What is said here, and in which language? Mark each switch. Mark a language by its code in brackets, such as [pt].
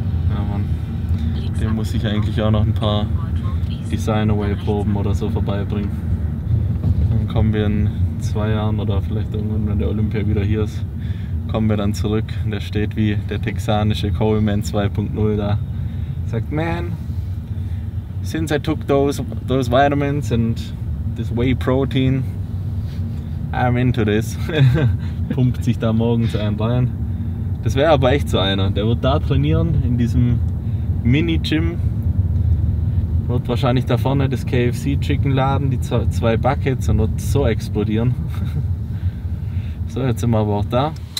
[de] Ja Mann, dem muss ich eigentlich auch noch ein paar Design-Away-Proben oder so vorbeibringen. Dann kommen wir in 2 Jahren oder vielleicht irgendwann, wenn der Olympia wieder hier ist, kommen wir dann zurück. Und der steht wie der texanische Coleman 2.0 da. Sagt, [en] man, since I took those vitamins and this whey protein, I'm into this. [de] Pumpt sich da morgens einen rein. Das wäre aber echt so einer. Der wird da trainieren, in diesem Mini-Gym. Wird wahrscheinlich da vorne das KFC-Chicken laden, die 2 Buckets, und wird so explodieren. So, jetzt sind wir aber auch da.